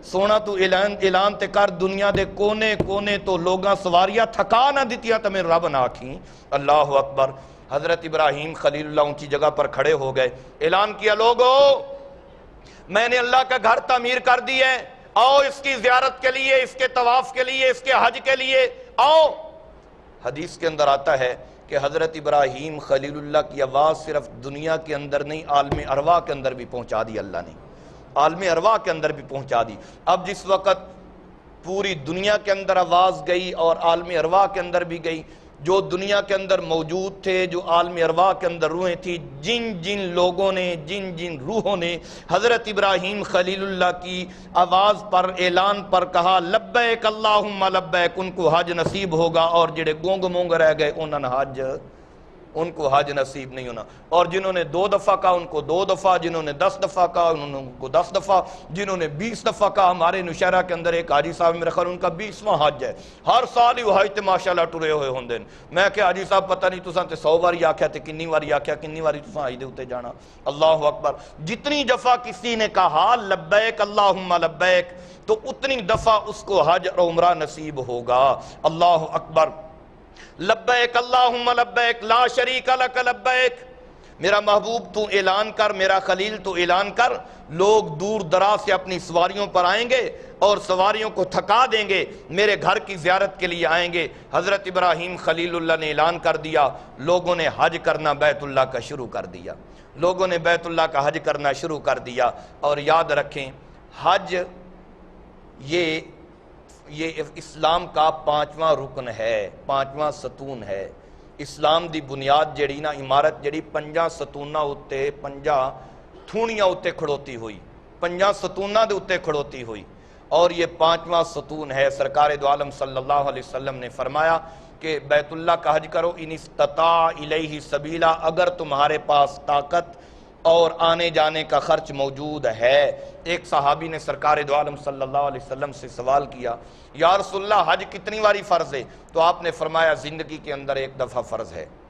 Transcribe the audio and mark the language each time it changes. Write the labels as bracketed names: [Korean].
[Punjabi] سونا تو اعلان تے کر دنیا دے کونے کونے تو لوگاں سواریاں تھکا نہ دیتیا تو میرے رب نہ آکھیں. [Urdu] اللہ اکبر. حضرت ابراہیم خلیل اللہ اونچی جگہ پر کھڑے ہو گئے, اعلان کیا لوگو میں نے اللہ کا گھر تعمیر کر دی ہے, آؤ اس کی زیارت کے لیے, اس کے طواف کے لیے, اس کے حج کے لیے آؤ. حدیث کے اندر آتا ہے کہ حضرت ابراہیم خلیل اللہ کی آواز صرف دنیا کے اندر نہیں, عالم ارواح کے اندر بھی پہنچا دی اللہ نے, عالم ارواح کے اندر بھی پہنچا دی. اب جس وقت پوری دنیا کے اندر آواز گئی اور عالم ارواح کے اندر بھی گئی, جو دنیا کے اندر موجود تھے, جو عالم ارواح کے اندر روحیں تھی, جن جن لوگوں نے, جن جن روحوں نے حضرت ابراہیم خلیل اللہ کی آواز پر, اعلان پر کہا لبیک اللہم لبیک, ان کو حج نصیب ہوگا. اور جڑے گونگ مونگ رہ گئے انہوں نے حج, ان کو حج نصیب نہیں ہونا. اور جنہوں نے 2 دفعہ کہا ان کو 2 دفعہ, جنہوں نے 10 دفعہ کہا ان کو 10 دفعہ, جنہوں نے 20 دفعہ کہا. ہمارے نوشہرہ کے اندر ایک حاجی صاحب میرے خیال ان کا 20واں حج ہے, [Punjabi] ہر سال ہی وہ حج تے ماشاءاللہ ٹرے ہوئے ہوندے. میں کہ حاجی صاحب پتہ نہیں تساں تے 100 واری آکھیا تے کنی واری آکھیا, کنی واری تساں حج دے اوتے جانا. [Urdu] اللہ اکبر. جتنی دفعہ کسی نے کہا [Arabic] لبیک اللہم لبیک [Urdu] تو اتنی دفعہ اس کو حج اور عمرہ نصیب ہوگا. اللہ اکبر. [Arabic] لبیک اللہم لبیک لا شریک لک لبیک. [Urdu] میرا محبوب تو اعلان کر, میرا خلیل تو اعلان کر, لوگ دور دراز سے اپنی سواریوں پر آئیں گے اور سواریوں کو تھکا دیں گے, میرے گھر کی زیارت کے لیے آئیں گے. حضرت ابراہیم خلیل اللہ نے اعلان کر دیا, لوگوں نے حج کرنا بیت اللہ کا شروع کر دیا, لوگوں نے بیت اللہ کا حج کرنا شروع کر دیا. اور یاد رکھیں حج یہ اسلام کا 5واں رکن ہے, 5واں ستون ہے. [Punjabi] اسلام دی بنیاد جڑی نا, عمارت جڑی 5 ستوناں اتے, 5 تھونیاں اتے کھڑوتی ہوئی, 5 ستوناں دے اتے کھڑوتی ہوئی. [Urdu] اور یہ 5واں ستون ہے. سرکار دو عالم صلی اللہ علیہ وسلم نے فرمایا کہ بیت اللہ کا حج کرو [Arabic] ان استطاع الیہ سبیلا, [Urdu] اگر تمہارے پاس طاقت اور آنے جانے کا خرچ موجود ہے. ایک صحابی نے سرکار دو عالم صلی اللہ علیہ وسلم سے سوال کیا, یا رسول اللہ حج کتنی باری فرض ہے؟ تو آپ نے فرمایا زندگی کے اندر 1 دفعہ فرض ہے.